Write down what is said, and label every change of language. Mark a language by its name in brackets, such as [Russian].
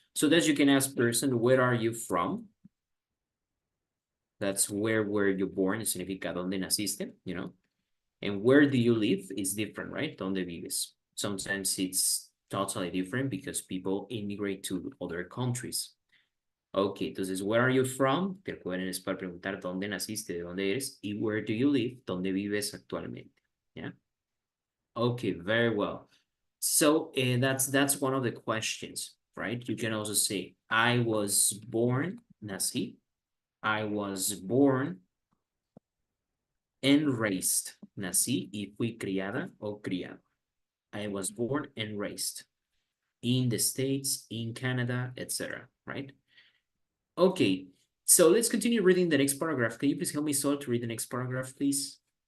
[English] So that you can ask person, where are you from? That's where were you born, significa dónde naciste, you know? And where do you live is different, right? ¿Dónde vives? Sometimes it's totally different because people immigrate to other countries. Ok, entonces, where are you from? [Spanish] Te recuerden es para preguntar dónde naciste, de dónde eres, y where do you live, dónde vives actualmente. [English] Yeah. Okay, very well. So that's one of the questions, right? You can also say, I was born, nací. I was born and raised. [Spanish] Nací y fui criada o criado. [English] I was born and raised in the States, in Canada, etc. Right? Okay, so let's continue reading the next paragraph. Can you please help me, Sol, to read the next paragraph, please?